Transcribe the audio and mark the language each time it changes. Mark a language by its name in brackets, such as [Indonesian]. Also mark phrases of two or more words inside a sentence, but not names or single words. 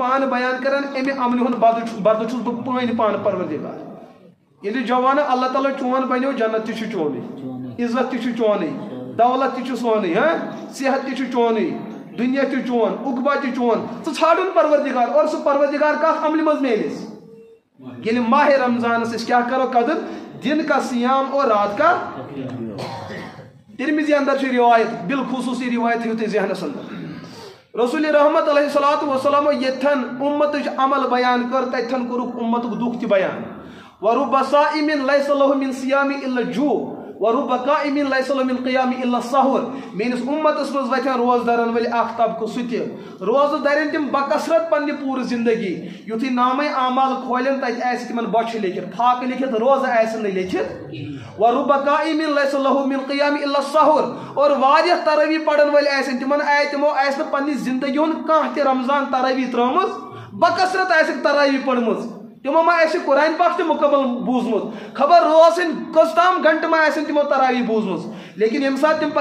[Kashmiri] پانہٕ بیان کران امہِ عملہِ ہُنٛد بدلہٕ چھُس بہٕ پانہٕ پروردگار ییٚلہِ جوانہٕ اللہ تعالیٰ چون بنیو جنت تہِ چھُ چونُے عزت تہِ چھُ چونُے دولت تہِ چھُ سونُے صحت تہِ چھُ چونُے دنیا چھ چون اقبا چھ چون ژھانڈن پروردگار اور سہ پروردگار کت عمل مز میلس ییٚلہِ ماہ رمضانس أسۍ کیٛاہ کرو قدر [Urdu] دن کا سیام اور رات کا [Kashmiri] ترمذی اندر چھ روایت بالخصوص یہ روایت تھیو تُہۍ ذہنس اندر رسول رحمت [Arabic] علیہ الصلوۃ والسلام [Kashmiri] یتھن امتچ عمل بیان کر تتھن کوٚرُکھ امتُک دُکھ تہِ بیان [Arabic] ورب صائم ليس له من صيام الا الجوع ورب قائم ليس له من قيام الا السحور [Kashmiri] میٲنِس امتس منٛز وتھن روزدارن ول اکھ طبقہٕ سُہ تہِ روزٕ دارن تِم بکثرت پننہِ پوٗرٕ زندگی یُتھُے نامے اعمال کھولن تتہِ آسہِ تِمن بۄچھِ لیکھِتھ فاقہٕ لیکھِتھ روزٕ آسن نہٕ لیکھِتھ [Arabic] ورب قائم ليس له من قيام الا السحور [Kashmiri] اور واریاہ تراویح پرن ول آسن تِمن تِمو آسہِ نہٕ پننہِ زندگی ہُنٛد کانٛہہ تہِ رمضان تراویح ترٲومٕژ بکثرت آسکھ تراویح پٔرمٕژ تمو ما آسہِ قرآن پاک تہِ مکمل بوٗزمُت خبر روزن کٔژ تام گنٹہٕ ما آسن تمو تراویح بوٗزمٕژ لیکن ییٚمہِ ساتہٕ تِم